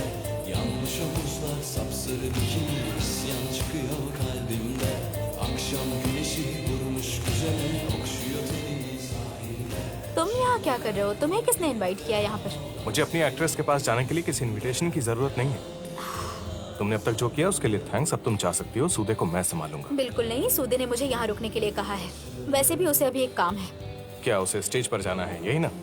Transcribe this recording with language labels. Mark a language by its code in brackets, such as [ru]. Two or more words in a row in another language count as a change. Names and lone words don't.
[tr] Yanmış omuzlar, sapsarı bikini, isyan çıkıyor kalbimde. Akşam güneşi vurmuş güzele, okşuyor tenini sahilde. [hi] तुम यहाँ क्या कर रहे हो? तुम्हें किसने इनवाइट किया यहाँ पर? मुझे अपनी एक्ट्रेस के पास जाने के लिए किसी इनविटेशन की जरूरत नहीं है। तुमने अब तक जो किया उसके लिए थैंक्स। अब तुम जा सकती हो। सूदे को मैं संभालूंगा। बिल्कुल नहीं, सूदे ने मुझे यहाँ रुकने के लिए कहा है। वैसे भी उसे अभी एक काम है। क्या उसे स्टेज पर जाना है, यही ना?